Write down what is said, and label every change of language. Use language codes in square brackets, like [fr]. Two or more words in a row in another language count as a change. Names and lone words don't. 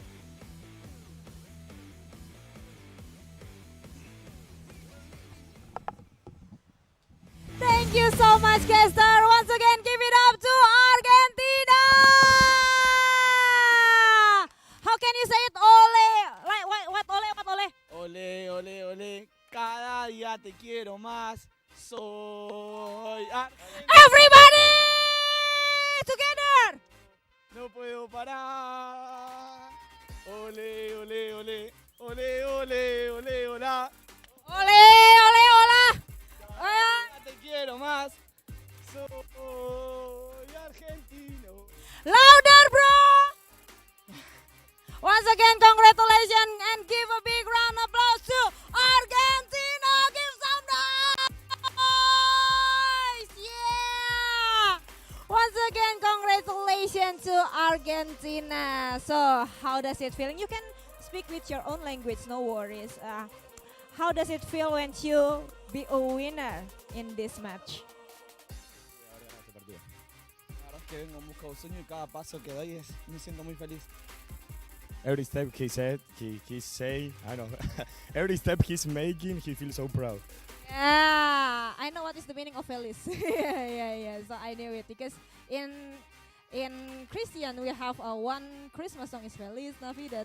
[en] Thank you so much, Kester. Once again, give it up to Argentina. How can you say it? Ole. Like what? [es] Ole. Ole, ole, ole. Cada día te quiero más. Soy [en] Everybody together. [es] No puedo parar. Ole, ole, ole. Ole, ole, ole, hola. Ole, hola. Te quiero más. Soy argentino. [en] Louder, bro. Once again, congratulations and give a big round of applause to Argentina. Give some noise. Yeah. Once again, congratulations to Argentina. So, how does it feel? You can speak with your own language, no worries. How does it feel when you be a winner in this match? [es] Que vengo en busca de un sueño y cada paso que doy me siento muy feliz. [en] Every step he say, I don't know. Every step he's making, he feels so proud. Yeah, I know what is the meaning of feliz. yeah. So I knew it because in Christian we have one Christmas song is Feliz Navidad.